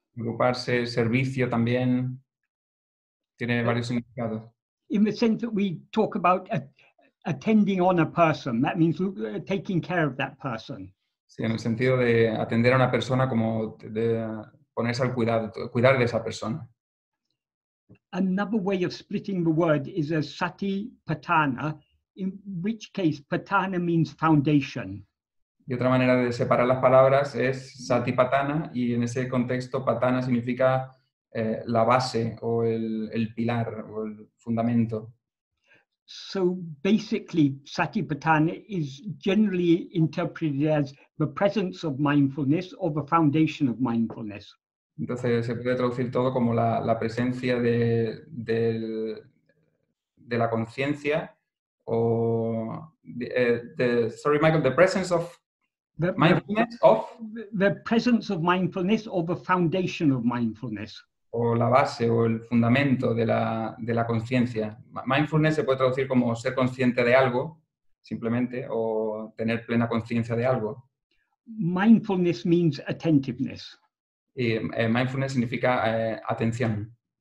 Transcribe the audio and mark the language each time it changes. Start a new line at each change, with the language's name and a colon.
Spanish: Preocuparse, servicio también. Tiene varios significados.
English: In the sense that we talk about attending on a person, that means taking care of that person.
Spanish: Sí, en el sentido de atender a una persona, como de ponerse al cuidado, cuidar de esa persona.
English: Another way of splitting the word is a satipatthana, in which case patthana means foundation.
Spanish: Y otra manera de separar las palabras es satipatthana, y en ese contexto patthana significa la base o el pilar o el fundamento.
English: So basically, satipatthana is generally interpreted as the presence of mindfulness or the foundation of mindfulness.
Spanish: Entonces se puede traducir todo como la presencia de la conciencia o
English: sorry, Michael, the presence of mindfulness of the presence of mindfulness or the foundation of mindfulness.
Spanish: O la base o el fundamento de la conciencia. Mindfulness se puede traducir como ser consciente de algo, simplemente, o tener plena conciencia de algo.
English: Mindfulness means attentiveness.
Spanish: Y mindfulness significa atención.